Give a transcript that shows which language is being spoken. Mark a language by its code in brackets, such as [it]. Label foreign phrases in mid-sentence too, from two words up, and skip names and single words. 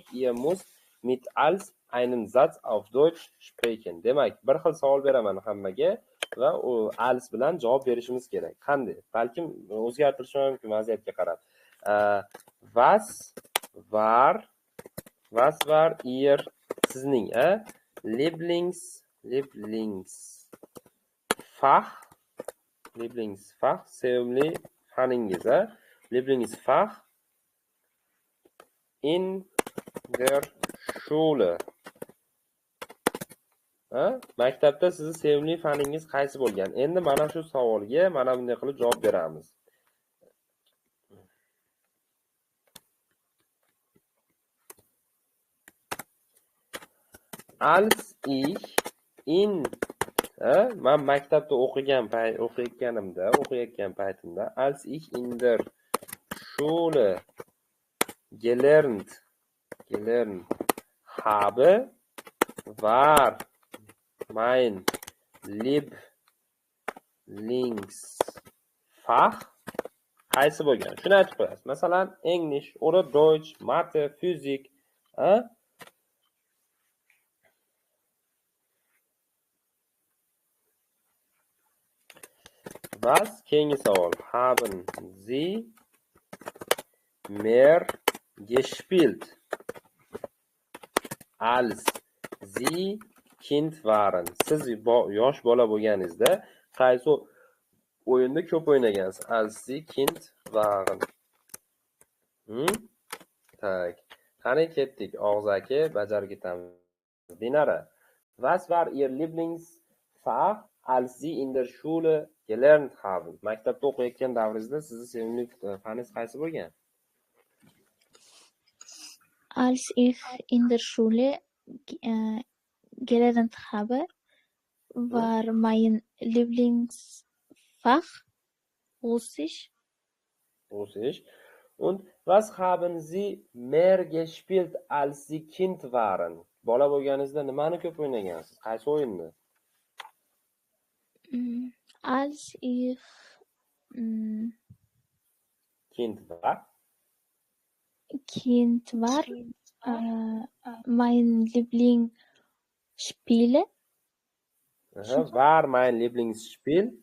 [de] Ihr müsst mit als einen Satz auf Deutsch sprechen. [uz] Demak, bir xil savol beraman hammaga va u als bilan javob berishimiz kerak. Qanday? Balkim o'zgartirish mumkin vaziyatga qarab. [de] Was war ihr sizning, Lieblingsfach, [uz] sevimli faningiz, [de] Lieblingsfach in der Schule. [uz] Maktabda sizni sevimli faningiz qaysi bo'lgan? Endi mana shu savolga mana bunday qilib javob beramiz. [de] Als ich in [uz] man maktabda o'qiyotgan paytimda [de] als ich in der Schule gelernt habe, war mein Lieblingsfach [uz] qaysi bo'lgan? Shuni aytib qo'yasiz. Masalan, [de] English oder Deutsch, Mathe, Physik, Was? [uz] Keyingi savol. [de] Haben Sie mehr gespielt als Sie Kind waren? [uz] Siz yosh bola bo'lganingizda qaysi o'yinni ko'p o'ynagansiz? [de] Als Sie Kind waren. [uz] Tak. Qani ketdik. Og'zaki bajarib ketamiz. Dinara, [de] was war Ihr Lieblingsfach, als Sie in der Schule gelernt haben? [uz] Maktabda o'qiyotgan davringizda sizni sevimli faningiz qaysi bo'lgan? [de] Als ich in der Schule gelernt habe, war mein Lieblingsfach Russisch. Russisch. Und was haben Sie mehr gespielt, als Sie Kind waren? [uz] Bola bo'lganingizda nimani ko'p o'ynagansiz? Qaysi o'yinni? [de] Als ich Kind war. Kind war, mein Lieblingsspiele. War mein Lieblingsspiel.